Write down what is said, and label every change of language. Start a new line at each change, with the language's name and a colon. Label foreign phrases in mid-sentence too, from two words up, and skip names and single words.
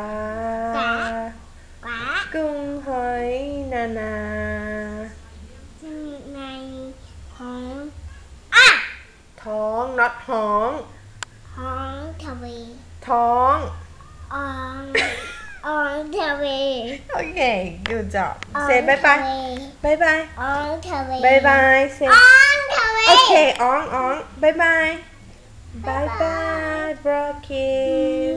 Thai: กวัก กุ้งหอยนานา ในห้อง ท้อง not ห้อง ห้องทะเล ท้อง อ่องทะเล
English: Okay, good job. Say bye bye. Bye bye.
Thai: อ่องทะเล
English: Bye bye. Say
Thai: อ่องทะเล
English: okay. Bye bye. Bye bye, Brocky.